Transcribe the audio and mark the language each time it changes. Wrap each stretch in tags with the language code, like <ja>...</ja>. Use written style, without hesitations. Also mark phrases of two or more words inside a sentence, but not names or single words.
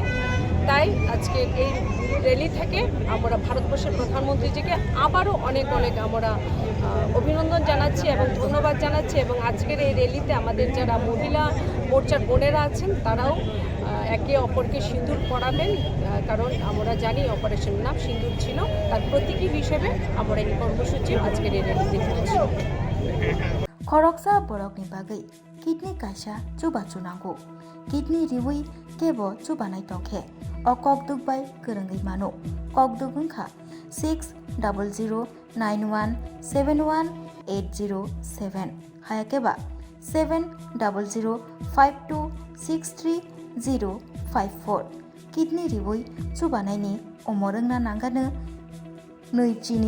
<bn>তাই আজকে এই র্যালি থেকে আমরা ভারতবর্ষের প্রধানমন্ত্রীজিকে আবারও অনেক আমরা অভিনন্দন জানাচ্ছি এবং ধন্যবাদ জানাচ্ছি। এবং আজকের এই র্যালিতে আমাদের যারা মহিলা মোর্চার বোনেরা আছেন তারাও একে অপরকে সিঁদুর পরাবেন, কারণ আমরা জানি অপারেশন নাম সিঁদুর ছিল, তার প্রতীকী হিসেবে আমরা এই কর্মসূচি আজকের এই র্যালিতে করছি।</bn> <trp>खरकसा बरकनि बागै किडनी कायसा चुबा चुनांगौ किडनी रिवै केबो चुबानाय तंखे अ कक दुगबाय गोरोङै मानो कक दुगुंखा 600091718007 हायाकेबा 7005263054 किडनी रिवै चुबानायनि अमरोंना नांगानो नैजिनि</trp>